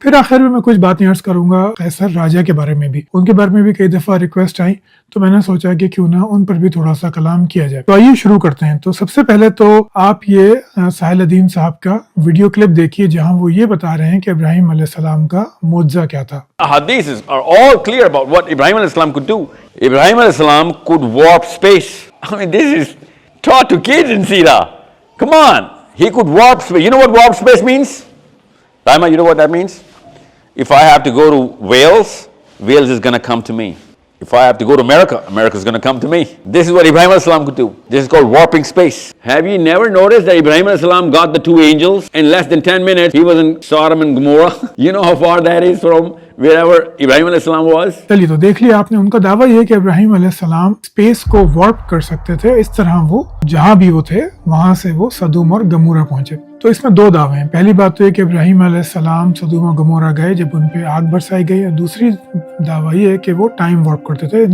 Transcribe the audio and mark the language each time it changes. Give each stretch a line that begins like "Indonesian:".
Urdu: پھر آخر میں کچھ باتیں عرض کروں گا قیصر راجہ کے بارے میں بھی. ان کے بارے میں بھی کئی دفعہ ریکویسٹ آئی تو میں نے سوچا کہ کیوں نہ ان پر بھی تھوڑا سا کلام کیا جائے. تو آئیے شروع کرتے ہیں. تو سب سے پہلے تو آپ یہ ساحل الدین صاحب کا ویڈیو کلپ دیکھیے جہاں وہ یہ بتا رہے ہیں کہ ابراہیم علیہ السلام کا معجزہ کیا تھا.
English: Hadiths are all clear about what Ibrahim alayhi salam could do. Ibrahim alayhi salam could warp space. I mean, this is taught to kids in Sira. Come on, he could warp space. You know what warp space means? Raima, you know what that means? If I have to go to Wales, Wales is going to come to me. If I have to go to America, America is going to come to me. This is what Ibrahim alayhi salam could do. This is called warping space. Have you never noticed that Ibrahim alayhi salam got the 2 angels in less than 10 minutes? He was in Sodom and Gomorrah. You know how far that is from wherever Ibrahim alayhi salam was?
Urdu: چلیے تو دیکھ لیا آپ نے. ان کا دعویٰ یہ کہ ابراہیم علیہ السلام اسپیس کو وارپ کر سکتے تھے. اس طرح وہ جہاں بھی وہ تھے وہاں سے وہ سدوم اور گمورہ پہنچے. تو اس میں 2 دعوے ہیں. پہلی بات تو یہ کہ ابراہیم علیہ السلام سدوم و گمورہ گئے جب ان پہ آگ برسائی گئی, اور دوسری دعویٰ یہ ہے کہ وہ ٹائم وارپ کرتے تھے.